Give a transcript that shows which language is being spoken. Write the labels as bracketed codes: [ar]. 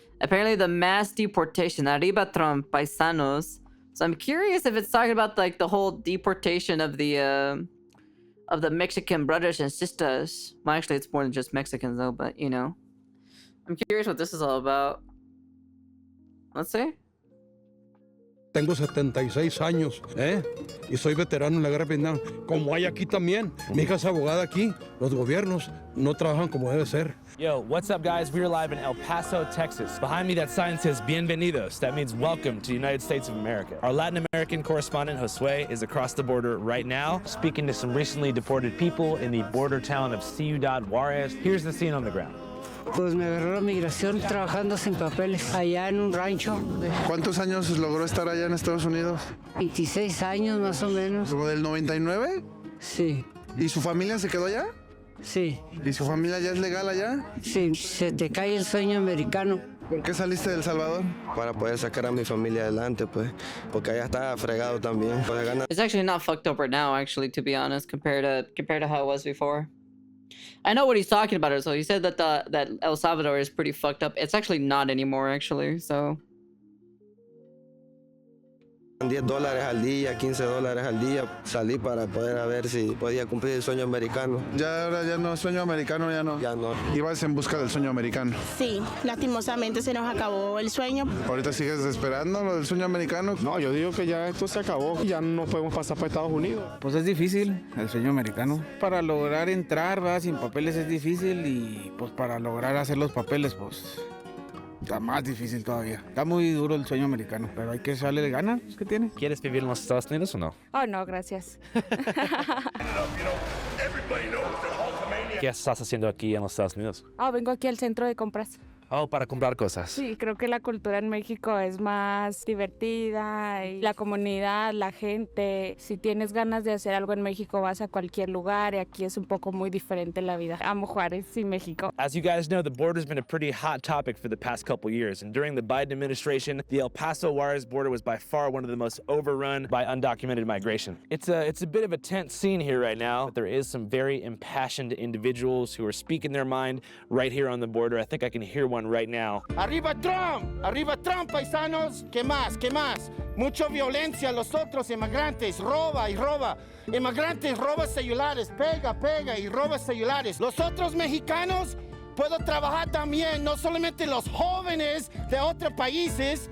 [en] Apparently the mass deportation, [es] arriba Trump, paisanos. [en] So I'm curious if it's talking about like the whole deportation of the Mexican brothers and sisters. Well, actually it's more than just Mexicans though, but you know. I'm curious what this is all about. Let's see. [es] Tengo 76 años, y soy veterano en la guerra de Vietnam. Como hay aquí también. Mi hija es abogada aquí. Los gobiernos no trabajan como debe ser. [en] Yo, what's up, guys? We're live in El Paso, Texas. Behind me, that sign says Bienvenidos. That means welcome to the United States of America. Our Latin American correspondent, Josue, is across the border right now, speaking to some recently deported people in the border town of Ciudad Juarez. Here's the scene on the ground. [es] Pues me agarró la migración trabajando sin papeles allá en un rancho. ¿Cuántos años logró estar allá en Estados Unidos? 26 años más o menos. ¿Como del 99? Sí, ¿Y su familia se quedó allá? sí, ¿Y su familia ya es legal allá? sí. Se te cae el sueño americano. ¿Por qué saliste de El Salvador? Para poder sacar a mi familia adelante, pues, porque allá está fregado también. Pues gana. [en] It's actually not fucked up right now, actually, to be honest, compared to how it was before. I know what he's talking about. So he said that that El Salvador is pretty fucked up. It's actually not anymore, actually. So. [es] $10 al día, $15 al día, salí para poder a ver si podía cumplir el sueño americano. Ya ahora ya no, sueño americano ya no. Ya no. Ibas en busca del sueño americano. Sí, lastimosamente se nos acabó el sueño. ¿Ahorita sigues esperando lo del sueño americano? No, yo digo que ya esto se acabó, ya no podemos pasar para Estados Unidos. Pues es difícil el sueño americano. Para lograr entrar, va, sin papeles es difícil y pues para lograr hacer los papeles, pues está más difícil todavía. Está muy duro el sueño americano, pero hay que echarle ganas que tiene. ¿Quieres vivir en los Estados Unidos o no? Oh, no, gracias. ¿Qué estás haciendo aquí en los Estados Unidos? Oh, vengo aquí al centro de compras. Oh, para comprar cosas. Sí, creo que la cultura en México es más divertida y la comunidad, la gente. Si tienes ganas de hacer algo en México, vas a cualquier lugar y aquí es un poco muy diferente la vida. Amo Juárez y México. [en] As you guys know, the border's been a pretty hot topic for the past couple years, and during the Biden administration, the El Paso Juarez border was by far one of the most overrun by undocumented migration. It's a bit of a tense scene here right now, but there is some very impassioned individuals who are speaking their mind right here on the border. I think I can hear one right now. [es] Arriba Trump, paisanos. ¿Qué más? ¿Qué más? Mucha violencia, los otros inmigrantes, roba y roba. Inmigrantes roba celulares, pega y roba celulares. Los otros mexicanos puedo trabajar también, no solamente los jóvenes de otros países.